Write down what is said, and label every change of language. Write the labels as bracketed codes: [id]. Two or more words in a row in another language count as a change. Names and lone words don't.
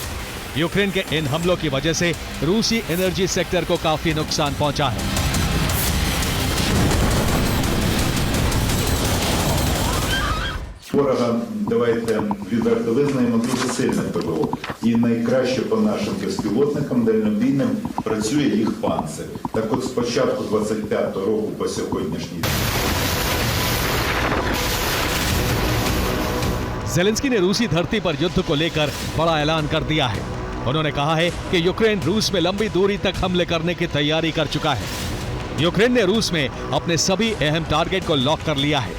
[hi] यूक्रेन के इन हमलों की वजह से रूसी [en] energy sector [hi] को काफी नुकसान पहुंचा है। [uk] Ворога давайте відверто визнаємо дуже сильне ПВО. І найкраще по нашим безпілотникам дальнобійним працює їх панцир. Так от з початку 25-го року по сьогоднішній день. [hi] ज़ेलेंस्की ने रूसी धरती पर युद्ध को लेकर बड़ा ऐलान कर दिया है। उन्होंने कहा है कि यूक्रेन रूस में लंबी दूरी तक हमले करने की तैयारी कर चुका है। यूक्रेन ने रूस में अपने सभी अहम टारगेट को लॉक कर लिया है।